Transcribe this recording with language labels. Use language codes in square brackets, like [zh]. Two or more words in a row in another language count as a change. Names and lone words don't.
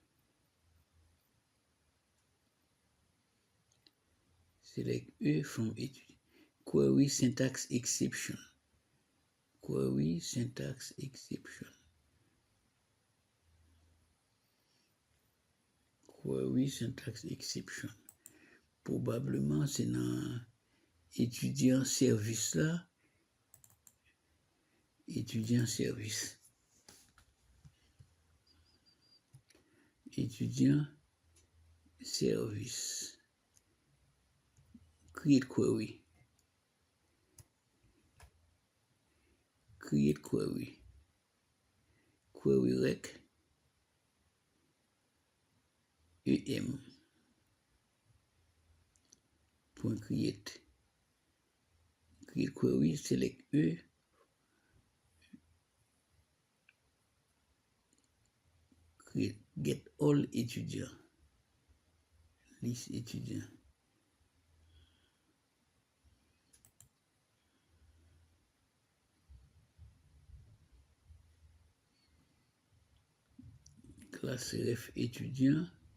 [en] Select E from étudiant. Query syntax exception. Query syntax exception. Query syntax exception. [fr] Probablement c'est dans étudiant service là. Étudiant service. Étudiant service. [en] Create query. Create query. Query rec. EM. Point create. Create query, select E. Create, get all étudiants. [fr] Liste étudiants. Classe ref étudiant.